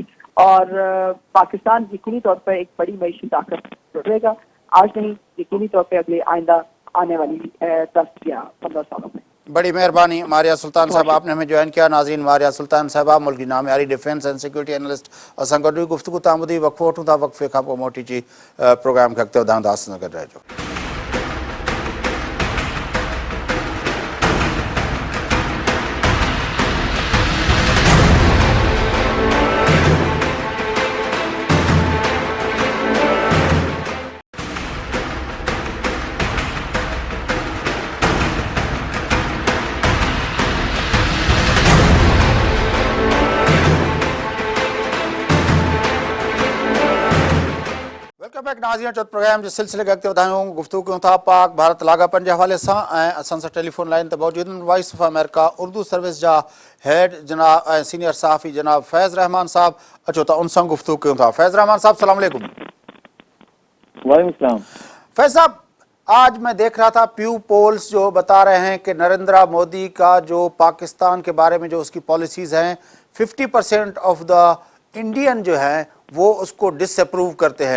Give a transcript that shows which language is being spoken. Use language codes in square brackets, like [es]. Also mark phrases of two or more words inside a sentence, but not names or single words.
[ur] اور پاکستان یقینی طور پر ایک بڑی معیشی طاقت رہے گا, آج نہیں یقینی طور پہ اگلے آئندہ آنے والی 10 یا 15 سالوں میں. بڑی مہربانی ماریہ سلطان صاحب, آپ نے ہمیں جوائن کیا. [sd] ناظرین, ماریہ سلطان صاحبہ ملکی نامیاری [en] defence and security analyst [sd] اساں گڈوی گفتگو تامدی وقفو وٹھوں تا, وقفے کھا پوء موٹی چی پروگرام کھے اڳتے وڌائنداس. گڏ رهجو. [en] welcome back [sd] ناظرین, چوتھ پروگرام کے سلسلے کے اڳتے وڌايون. گفتگو کيون ٿا پاڪ ڀارت لاڳاپن جي حوالے سان, ऐं اسان سان ٽيليفون لائن ته موجود آهن وائس آف امريڪا اردو سروس جا هيڊ جناب سينيئر صحافي جناب فیض رحمان صاحب. اچو تا ان سان گفتگو کيون ٿا. [ar] فیض رحمان صاحب السلام علیکم. وعلیکم السلام. [ur] فیض صاحب, آج میں دیکھ رہا تھا پیو پولز جو بتا رہے ہیں کہ نریندرا مودی کا جو پاکستان کے بارے میں جو اس کی پالیسیز ہیں 50% [en] of the Indian [ur] جو ہیں وہ اس کو ڈس اپروو کرتے ہیں.